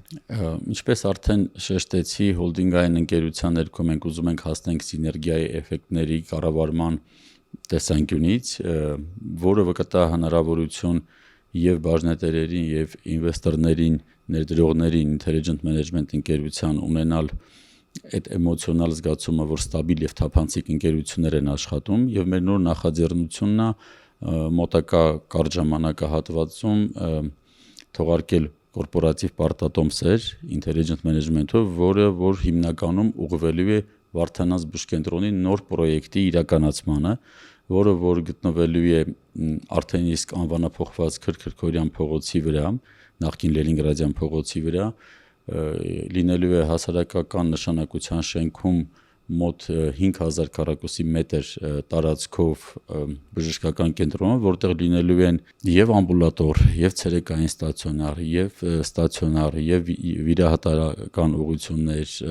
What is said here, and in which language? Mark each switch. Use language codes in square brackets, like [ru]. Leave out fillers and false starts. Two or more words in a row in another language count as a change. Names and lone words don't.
[hy] Ինչպես արդեն շեշտեցի, հոլդինգային ընկերության ներքո մենք ուզում ենք հասնենք սիներգիայի էֆեկտների կառավարման տեսանկյունից, որը կտա հնարավորություն եւ բաժնետերերին եւ ինվեստորներին, ներդրողներին intelligent management ընկերության ունենալ այդ էմոցիոնալ զգացումը, որ ստաբիլ եւ թափանցիկ ընկերություններ են աշխատում եւ մեր նոր նախաձեռնությունն է մոտակա կարճ ժամանակահատվածում թողարկել կորպորատիվ պարտատոմսեր intelligent management-ով, որ հիմնականում ուղղվելու է Վարդանանց բուժկենտրոնի նոր պրոյեկտի իրականացմանը, որ գտնվելու է արդեն իսկ անվանափոխված Քրքրքորյան փողոցի վրա, նախկին Լենինգրադյան փողոցի վրա, լինելու է հասարակական նշանակության շենքում մոտ 5000 քառակուսի մետր տարածքով բժշկական կենտրոն, որտեղ լինելու են եւ ամբուլատոր, եւ ցերեկային ստացիոնար, եւ ստացիոնար, եւ վիրահատարական ուղղություններ,